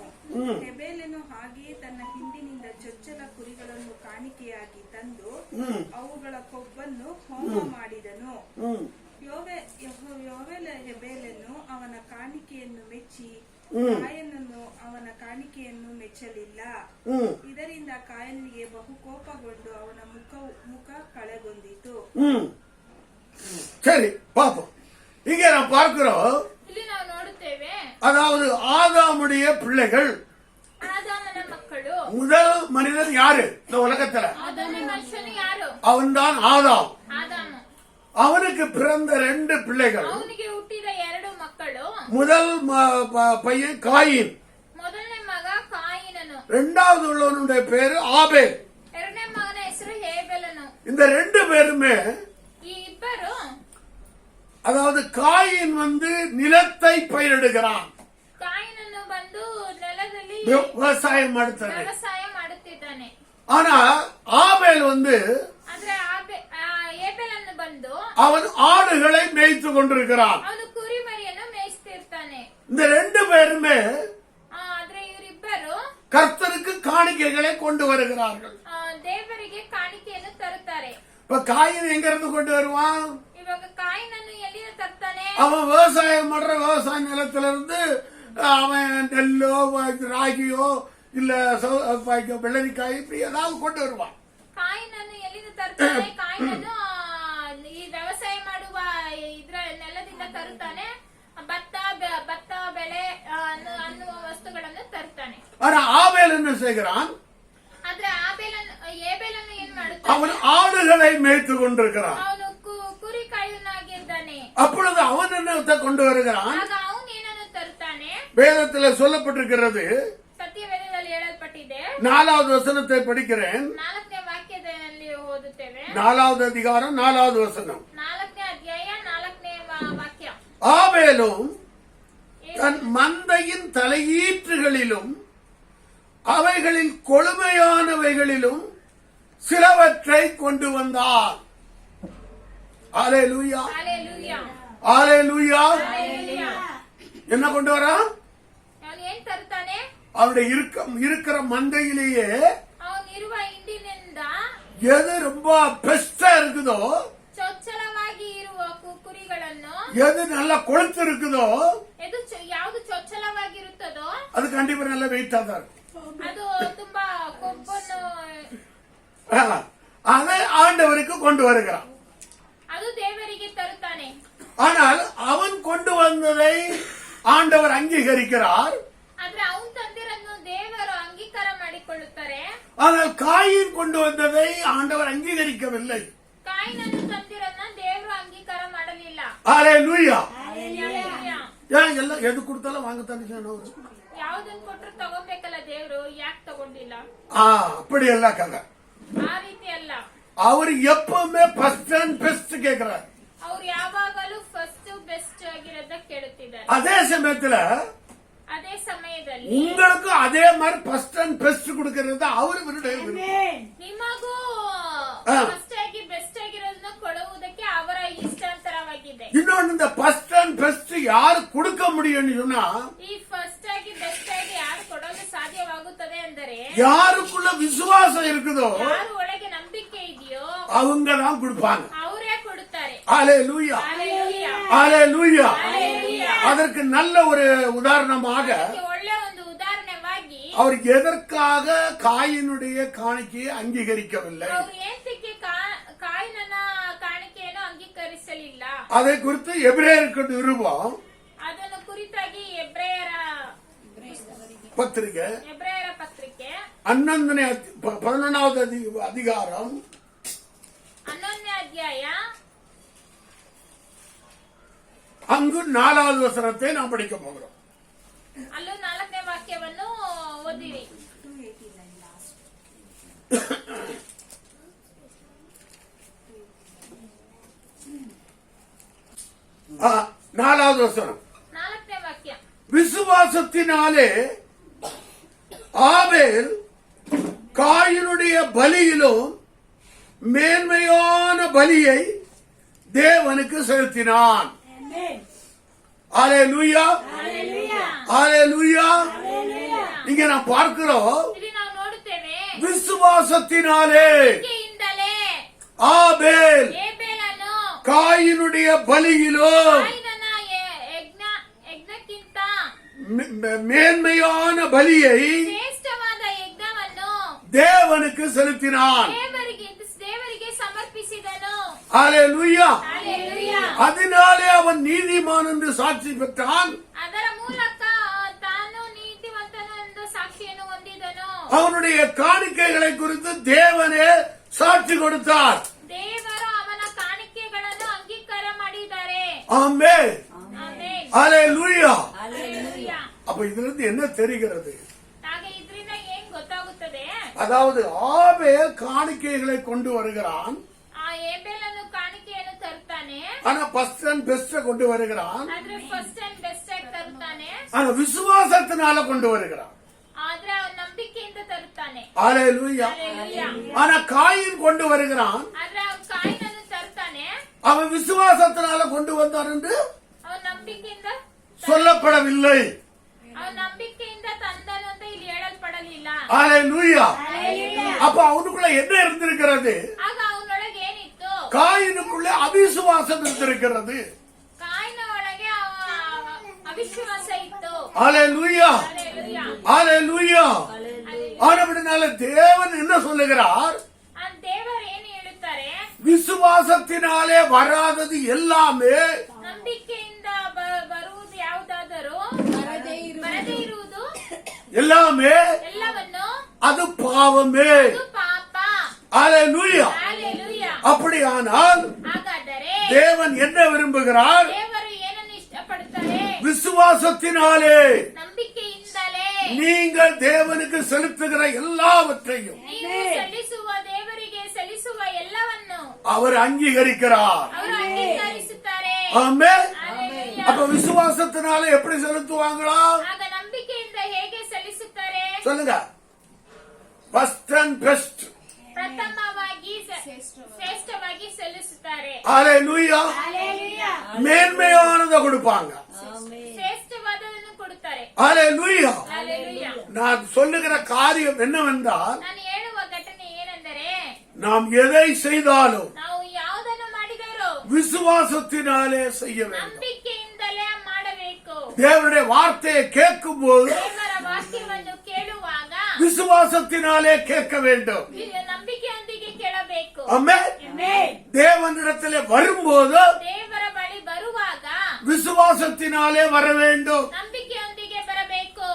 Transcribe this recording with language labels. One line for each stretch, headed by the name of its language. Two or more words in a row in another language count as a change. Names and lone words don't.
Kannada: ಹೆಬೆಲನು ಹಾಗೆಯೇ ತನ್ನ ಹಿಂದಿನಿಂದ ಚೊಚ್ಚಲ ಕುರಿಗಳನ್ನು ಕಾಣಿಕೆಯಾಗಿ ತಂದು ಅವುಗಳ ಕೊಬ್ಬನ್ನು ಹೋಮ ಮಾಡಿದನು. ಹೆಬೆಲನು ಅವನ ಕಾಣಿಕೆಯನ್ನು ಮೆಚ್ಚಿ ಕಾಯನನ್ನು ಅವನ ಕಾಣಿಕೆಯನ್ನು ಮೆಚ್ಚಲಿಲ್ಲ. ಇದರಿಂದ ಕಾಯನಿಗೆ ಬಹು ಕೋಪಗೊಂಡು ಅವನ ಮುಖ ಕಳೆಗೊಂಡಿತು.
Tamil: சரி, பார்ப்போம். இங்க நான் பார்க்கிறோம்,
Kannada: ಇಲ್ಲಿ ನಾವು ನೋಡುತ್ತೇವೆ,
Tamil: அதாவது ஆதாமுடைய பிள்ளைகள்.
Kannada: ಆದಾಮನ ಮಕ್ಕಳು.
Tamil: முதல் மனிதன் யாரு இந்த உலகத்துல?
Kannada: ಮೊದಲನೇ ಮನುಷ್ಯನು ಯಾರು?
Tamil: அவன்தான் ஆதாம்.
Kannada: ಆದಾಮ.
Tamil: அவனுக்கு பிறந்த 2 பிள்ளைகள்.
Kannada: ಅವನಿಗೆ ಹುಟ್ಟಿದ 2 ಮಕ್ಕಳು.
Tamil: முதல் பையன் காயின்,
Kannada: ಮೊದಲನೇ ಮಗ ಕಾಯಿನನು,
Tamil: இரண்டாவது உள்ளவனுடைய பேரு ஆபேல்.
Kannada: ಎರಡನೇ ಮಗನ ಹೆಸರು ಹೇಬೆಲನು.
Tamil: இந்த 2 பேருமே,
Kannada: ಈ ಇಬ್ಬರು,
Tamil: அதாவது காயின் நிலத்தை பயிரிடுகிறான்,
Kannada: ಕಾಯಿನನ್ನು ಬಂದು ನೆಲದಲ್ಲಿ விவசாயம் ಮಾಡುತ್ತಾನೆ. ವ್ಯವಸಾಯ ಮಾಡುತ್ತಿದ್ದಾನೆ.
Tamil: ஆனா ஆபேல்
Kannada: ಆದ್ರೆ ಹೇಬೆಲನ್ನು ಬಂದು
Tamil: அவன் ஆடுகளை மேய்த்து கொண்டிருக்கிறான்.
Kannada: ಅವನು ಕುರಿಮರಿಯನ್ನು ಮೇಯಿಸ್ತಿರ್ತಾನೆ.
Tamil: இந்த 2 பேருமே
Kannada: ಆದ್ರೆ ಇವರಿಬ್ಬರು
Tamil: கர்த்தருக்கு காணிக்கைகளை கொண்டு வருகிறார்கள்.
Kannada: ದೇವರಿಗೆ ಕಾಣಿಕೆಯನ್ನು ತರುತ್ತಾರೆ.
Tamil: இப்ப காயின் எங்க இருந்து கொண்டு வருவான்?
Kannada: ಇವಾಗ ಕಾಯಿನನ್ನು ಎಲ್ಲಿಂದ ತರ್ತಾನೆ?
Tamil: அவன் விவசாயம் பண்ற விவசாய நிலத்தில இருந்து அவன் நெல்லோ ராகியோ இல்ல வெள்ளரிக்காய் இப்படி ஏதாவது கொண்டு வருவான்.
Kannada: ಕಾಯಿನನ್ನು ಎಲ್ಲಿಂದ ತರ್ತಾನೆ? ಕಾಯಿನನ್ನು ಈ ವ್ಯವಸಾಯ ಮಾಡುವ ಇದ್ರ ನೆಲದಿಂದ ತರುತ್ತಾನೆ. ಭತ್ತ ಬೆಳೆ ಅನ್ನುವ ವಸ್ತುಗಳನ್ನು ತರ್ತಾನೆ.
Tamil: ஆனா ஆபேல் என்ன செய்கிறான்?
Kannada: ಆದ್ರೆ ಹೇಬೆಲನ್ನು ಏನ್ ಮಾಡುತ್ತಾನೆ?
Tamil: அவன் ஆடுகளை மேய்த்து கொண்டிருக்கிறான்.
Kannada: ಅವನು ಕುರಿ ಕಾಯುವನಾಗಿದ್ದಾನೆ.
Tamil: அப்பொழுது அவன் என்னத்தை கொண்டு வருகிறான்?
Kannada: ಆಗ ಅವನು ಏನನ್ನು ತರುತ್ತಾನೆ?
Tamil: வேதத்தில் சொல்லப்பட்டிருக்கிறது,
Kannada: ಸತ್ಯವೇದದಲ್ಲಿ ಹೇಳಲ್ಪಟ್ಟಿದೆ.
Tamil: 4வது வசனத்தை படிக்கிறேன்.
Kannada: 4ನೇ ವಾಕ್ಯದಲ್ಲಿ ಓದುತ್ತೇವೆ.
Tamil: 4வது அதிகாரம் 4வது வசனம்.
Kannada: 4ನೇ ಅಧ್ಯಾಯ 4ನೇ ವಾಕ್ಯ.
Tamil: ஆபேலும் தன் மந்தையின் தலையீற்றுகளிலும் அவைகளில் கொழுமையானவைகளிலும் சிலவற்றை கொண்டு வந்தார். அல்லேலூயா,
Kannada: ಹಲ್ಲೆಲೂಯಾ,
Tamil: அல்லேலூயா.
Kannada: ಹಲ್ಲೆಲೂಯಾ.
Tamil: என்ன கொண்டு வரா?
Kannada: ಅವನು ಏನ್ ತರ್ತಾನೆ?
Tamil: அவருடைய இருக்கிற மந்தையிலேயே
Kannada: ಅವನು ಇರುವ ಹಿಂಡಿನಿಂದ
Tamil: எது ரொம்ப பெஸ்டா இருக்குதோ,
Kannada: ಚೊಚ್ಚಲವಾಗಿ ಇರುವ ಕುರಿಗಳನ್ನು,
Tamil: எது நல்லா கொழுத்து இருக்குதோ,
Kannada: ಯಾವುದು ಚೊಚ್ಚಲವಾಗಿರುತ್ತದೋ
Tamil: அது கண்டிப்பா நல்ல வெயிட்டா தான் இருக்கும்.
Kannada: ಅದು ತುಂಬಾ ಕೊಬ್ಬನ್ನು,
Tamil: அதை ஆண்டவருக்கு கொண்டு வருகிறான்.
Kannada: ಅದು ದೇವರಿಗೆ ತರುತ್ತಾನೆ.
Tamil: ஆனால் அவன் கொண்டு வந்ததை ஆண்டவர் அங்கீகரிக்கிறார்.
Kannada: ಆದ್ರೆ ಅವನು ತಂದಿರನ್ನು ದೇವರು ಅಂಗೀಕಾರ ಮಾಡಿಕೊಳ್ಳುತ್ತಾರೆ.
Tamil: ஆனால் காயின் கொண்டு வந்ததை ஆண்டவர் அங்கீகரிக்கவில்லை.
Kannada: ಕಾಯಿನನ್ನು ತಂದಿರನ್ನ ದೇವರು ಅಂಗೀಕಾರ ಮಾಡಲಿಲ್ಲ.
Tamil: அல்லேலூயா.
Kannada: ಹಲ್ಲೆಲೂಯಾ.
Tamil: ஏன் எல்லாம் எது கொடுத்தாலும் வாங்கத்தானே செய்யணும்.
Kannada: ಯಾವ್ದನ್ ಕೊಟ್ರು ತಗೋಬೇಕಲ್ಲ, ದೇವ್ರು ಯಾಕೆ ತಗೊಂಡಿಲ್ಲ?
Tamil: அப்படி எல்லாம் கதை.
Kannada: ಆ ರೀತಿ ಅಲ್ಲ.
Tamil: அவர் எப்பவுமே
English: first and best
Tamil: கேட்கிறார்.
Kannada: ಅವ್ರು ಯಾವಾಗಲೂ
English: first best
Kannada: ಆಗಿರೋದ ಕೇಳುತ್ತಿದ್ದಾರೆ.
Tamil: அதே சமயத்துல
Kannada: ಅದೇ ಸಮಯದಲ್ಲಿ
Tamil: உங்களுக்கு அதே மாதிரி
English: first and best
Tamil: கொடுக்கிறது அவர்
Kannada: ನಿಮಗೂ ಫಸ್ಟ್ ಆಗಿ ಬೆಸ್ಟ್ ಆಗಿರೋದನ್ನ ಕೊಡುವುದಕ್ಕೆ ಅವರ ಇಷ್ಟಾಂತರವಾಗಿದೆ.
Tamil: இன்னொன்னு, இந்த
English: first and best
Tamil: யாரு கொடுக்க முடியும்னு சொன்னா,
Kannada: ಈ ಫಸ್ಟ್ ಆಗಿ ಬೆಸ್ಟ್ ಆಗಿ ಯಾರು ಕೊಡಲು ಸಾಧ್ಯವಾಗುತ್ತದೆ ಅಂದರೆ,
Tamil: யாருக்குள்ள விசுவாசம் இருக்குதோ
Kannada: ಯಾರು ಒಳಗೆ ನಂಬಿಕೆ ಇದೆಯೋ
Tamil: அவங்க தான் கொடுப்பாங்க.
Kannada: ಅವರೇ ಕೊಡುತ್ತಾರೆ.
Tamil: அல்லேலூயா,
Kannada: ಹಲ್ಲೆಲೂಯಾ,
Tamil: அல்லேலூயா.
Kannada: ಹಲ್ಲೆಲೂಯಾ.
Tamil: அதற்கு நல்ல ஒரு உதாரணமாக
Kannada: ಅದಕ್ಕೆ ಒಳ್ಳೆ ಒಂದು ಉದಾಹರಣೆವಾಗಿ,
Tamil: அவர் எதற்காக காயினுடைய காணிக்கையை அங்கீகரிக்கவில்லை,
Kannada: ಅವರು ಏತಕ್ಕೆ ಕಾಯಿನನ ಕಾಣಿಕೆಯನ್ನು ಅಂಗೀಕರಿಸಲಿಲ್ಲ,
Tamil: அதை குறித்து எபிரேயருக்கு நிருபம்
Kannada: ಅದನ್ನು ಕುರಿತಾಗಿ ಎಬ್ರಾಯರ
Tamil: பத்திரிகை
Kannada: ಪತ್ರಿಕೆ
Tamil: 11வது அதிகாரம்
Kannada: 11ನೇ ಅಧ್ಯಾಯ
Tamil: அங்கு 4வது வசனத்தை நாம் படிக்க போகிறோம்.
Kannada: ಅಲ್ಲೂ 4ನೇ ವಾಕ್ಯವನ್ನು ಓದಿರಿ. 289 ಲಾಸ್ಟ್.
Tamil: 4வது வசனம்.
Kannada: 4ನೇ ವಾಕ್ಯ.
Tamil: விசுவாசத்தினாலே ஆபேல் காயினுடைய பலியிலும் மேன்மையான பலியை தேவனுக்கு செலுத்தினான். அல்லேலூயா, அல்லேலூயா. இங்க நாம் பார்க்கிறோம்,
Kannada: ಇಲ್ಲಿ ನಾವು ನೋಡುತ್ತೇವೆ,
Tamil: விசுவாசத்தினாலே
Kannada: ನಂಬಿಕೆಯಿಂದಲೇ
Tamil: ஆபேல்
Kannada: ಹೇಬೇಲನು
Tamil: காயினுடைய பலியிலும்
Kannada: ಕಾಯಿನನ ಯಜ್ಞಕ್ಕಿಂತ
Tamil: மேன்மையான பலியை
Kannada: ಶ್ರೇಷ್ಠವಾದ ಯಜ್ಞವನ್ನು
Tamil: தேவனுக்கு செலுத்தினான்.
Kannada: ದೇವರಿಗೆ ಸಮರ್ಪಿಸಿದನು.
Tamil: அல்லேலூயா.
Kannada: ಹಲ್ಲೆಲೂಯಾ.
Tamil: அதனாலே அவன் நீதிமான் என்று சாட்சி பெற்றான்.
Kannada: ಅದರ ಮೂಲಕ ತಾನು ನೀತಿವಂತನು ಎಂದು ಸಾಕ್ಷಿಯನ್ನು ಹೊಂದಿದನು.
Tamil: அவனுடைய காணிக்கைகளை குறித்து தேவனே சாட்சி கொடுத்தார்.
Kannada: ದೇವರು ಅವನ ಕಾಣಿಕೆಗಳನ್ನು ಅಂಗೀಕಾರ ಮಾಡಿದ್ದಾರೆ.
Tamil: ஆமென்,
Kannada: ಆಮೆನ್.
Tamil: அல்லேலூயா.
Kannada: ಹಲ್ಲೆಲೂಯಾ.
Tamil: அப்ப இதுல இருந்து என்ன தெரிகிறது?
Kannada: ಹಾಗೆ ಇದರಿಂದ ಏನ್ ಗೊತ್ತಾಗುತ್ತದೆ?
Tamil: அதாவது ஆபேல் காணிக்கைகளை கொண்டு வருகிறான்,
Kannada: ಆ ಹೇಬೇಲನು ಕಾಣಿಕೆಯನ್ನು ತರುತ್ತಾನೆ,
Tamil: ஆனா
English: first and best
Tamil: கொண்டு வருகிறான்,
Kannada: ಆದ್ರೆ
English: first and best
Kannada: ಆಗಿ ತರುತ್ತಾನೆ,
Tamil: ஆனா விசுவாசத்தினால கொண்டு வருகிறான்.
Kannada: ಆದ್ರೆ ಅವನ ನಂಬಿಕೆಯಿಂದ ತರುತ್ತಾನೆ.
Tamil: அல்லேலூயா.
Kannada: ಹಲ್ಲೆಲೂಯಾ.
Tamil: ஆனா காயின் கொண்டு வருகிறான்,
Kannada: ಆದ್ರೆ ಅವನ ಕಾಯಿನನ್ನು ತರುತ್ತಾನೆ,
Tamil: அவன் விசுவாசத்தினால கொண்டு வந்தான் என்று
Kannada: ಅವನ ನಂಬಿಕೆಯಿಂದ
Tamil: சொல்லப்படவில்லை.
Kannada: ಅವನ ನಂಬಿಕೆಯಿಂದ ತಂದನು ಅಂತ ಇಲ್ಲಿ ಹೇಳಲ್ಪಡಲಿಲ್ಲ.
Tamil: அல்லேலூயா.
Kannada: ಹಲ್ಲೆಲೂಯಾ.
Tamil: அப்ப அவனுக்குள்ள என்ன இருந்திருக்கிறது?
Kannada: ಆಗ ಅವನೊಳಗೆ ಏನಿತ್ತು?
Tamil: காயினுக்குள்ள அவிசுவாசம் இருந்திருக்கிறது.
Kannada: ಕಾಯಿನ ಒಳಗೆ ಅವಿಶ್ವಾಸ ಇತ್ತು.
Tamil: அல்லேலூயா,
Kannada: ಹಲ್ಲೆಲೂಯಾ.
Tamil: அல்லேலூயா. ஆனபடினால தேவன் என்ன சொல்லுகிறார்?
Kannada: ಆ ದೇವರು ಏನು ಹೇಳುತ್ತಾರೆ?
Tamil: விசுவாசத்தினாலே வராதது எல்லாமே
Kannada: ನಂಬಿಕೆಯಿಂದ ಬರುವುದು ಯಾವುದಾದರೂ ಬರದೇ ಇರುವುದು
Tamil: எல்லாமே
Kannada: ಎಲ್ಲವನ್ನು
Tamil: அது பாவமே.
Kannada: ಅದು ಪಾಪ.
Tamil: அல்லேலூயா.
Kannada: ಹಲ್ಲೆಲೂಯಾ.
Tamil: அப்படியானால்
Kannada: ಹಾಗಾದರೆ
Tamil: தேவன் என்ன விரும்புகிறார்?
Kannada: ದೇವರು ಏನನ್ನು ಇಷ್ಟಪಡುತ್ತಾರೆ?
Tamil: விசுவாசத்தினாலே
Kannada: ನಂಬಿಕೆಯಿಂದಲೇ
Tamil: நீங்கள் தேவனுக்கு செலுத்துகிற எல்லாவற்றையும்
Kannada: ನೀವು ಸಲ್ಲಿಸುವ ದೇವರಿಗೆ ಸಲ್ಲಿಸುವ ಎಲ್ಲವನ್ನು
Tamil: அவர் அங்கீகரிக்கிறார்.
Kannada: ಅವರು ಅಂಗೀಕರಿಸುತ್ತಾರೆ.
Tamil: ஆமென்.
Kannada: ಹಲ್ಲೆಲೂಯಾ.
Tamil: அப்ப விசுவாசத்தினால எப்படி செலுத்துவாங்களா?
Kannada: ಆಗ ನಂಬಿಕೆಯಿಂದ ಹೇಗೆ ಸಲ್ಲಿಸುತ್ತಾರೆ?
Tamil: சொல்லுங்க.
English: first and best.
Kannada: ಪ್ರಥಮವಾಗಿ ಶ್ರೇಷ್ಠವಾಗಿ ಸಲ್ಲಿಸುತ್ತಾರೆ.
Tamil: அல்லேலூயா.
Kannada: ಹಲ್ಲೆಲೂಯಾ.
Tamil: மேன்மையானதை கொடுப்பாங்க.
Kannada: ಶ್ರೇಷ್ಠವಾದದನ್ನು ಕೊಡುತ್ತಾರೆ.
Tamil: அல்லேலூயா.
Kannada: ಹಲ್ಲೆಲೂಯಾ.
Tamil: நான் சொல்லுகிற காரியம் என்னவென்றால்,
Kannada: ನಾನು ಹೇಳುವ ಘಟನೆ ಏನೆಂದರೆ,
Tamil: நாம் எதை செய்தாலும்
Kannada: ನಾವು ಯಾವುದನ್ನು ಮಾಡಿದರೂ
Tamil: விசுவாசத்தினாலே செய்ய வேண்டும்.
Kannada: ನಂಬಿಕೆಯಿಂದಲೇ ಮಾಡಬೇಕು.
Tamil: தேவனுடைய வார்த்தையை கேட்கும் போது
Kannada: ದೇವರ ವಾಕ್ಯವನ್ನು ಕೇಳುವಾಗ
Tamil: விசுவாசத்தினாலே கேட்க வேண்டும்.
Kannada: ನಂಬಿಕೆಯೊಂದಿಗೆ ಕೇಳಬೇಕು.
Tamil: ஆமென். தேவனிடத்திலே வரும்போது
Kannada: ದೇವರ ಬಳಿ ಬರುವಾಗ
Tamil: விசுவாசத்தினாலே வர வேண்டும்.
Kannada: ನಂಬಿಕೆಯೊಂದಿಗೆ ಬರಬೇಕು.